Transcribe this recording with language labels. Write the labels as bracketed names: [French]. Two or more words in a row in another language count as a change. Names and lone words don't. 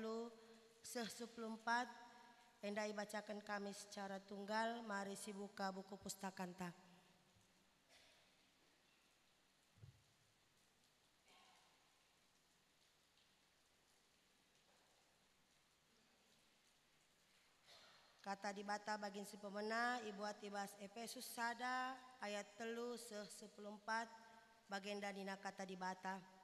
[Indonesian] 3:14 hendak dibacakan kami secara tunggal. [Batak Karo] Mari si buka buku pustakanta. Kata di bata bagin si pemena ibuat ibas Efesus sada ayat 3:14 bagenda dina kata di bata.